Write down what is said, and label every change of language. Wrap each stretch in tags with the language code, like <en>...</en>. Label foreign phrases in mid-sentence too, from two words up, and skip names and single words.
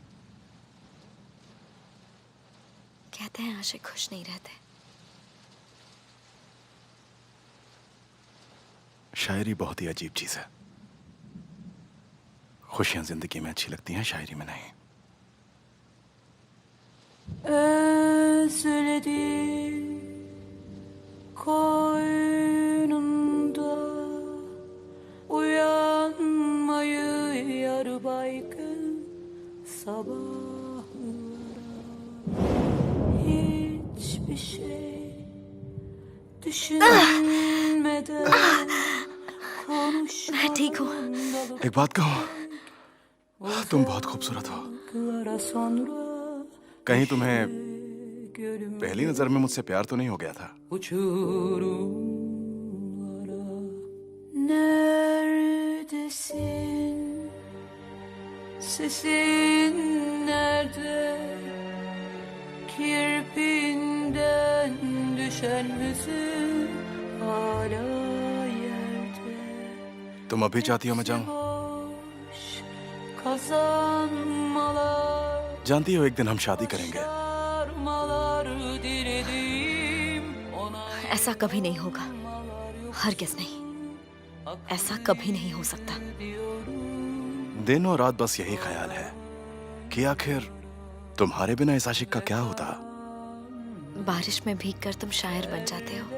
<hi>कहते हैं आशिक खुश नहीं रहते। शायरी बहुत ही अजीब चीज है। खुशियां जिंदगी में अच्छी लगती हैं, शायरी में नहीं।</hi> <tr>Özledim koynunda uyanmayı yar baygın sabahlara hiçbir şey düşünmeden</tr> <hi>मैं ठीक हूँ।</hi> <tr>konuşmadan</tr> <hi>एक बात कहूँ, तुम बहुत खूबसूरत हो।</hi> <tr>uzaklara sonra</tr> <hi>कहीं तुम्हें पहली नजर में मुझसे प्यार तो नहीं हो गया था?</hi> <tr>uçurumlara neredesin? Sesin nerede? Kirpinden düşen hüzün hala yerde.</tr> <hi>तुम अभी चाहती हो मैं जाऊं?</hi> <tr>Boş kazanmalar,</tr> <hi>जानती हो एक दिन हम शादी करेंगे।</hi> <tr>başarmalar diledim ona.</tr> <hi>ऐसा कभी नहीं होगा, हरगिज़ नहीं। ऐसा कभी नहीं हो सकता। दिन और रात बस यही ख्याल है कि आखिर तुम्हारे बिना इस आशिक का क्या होता। बारिश में भीगकर तुम शायर बन जाते हो।</hi>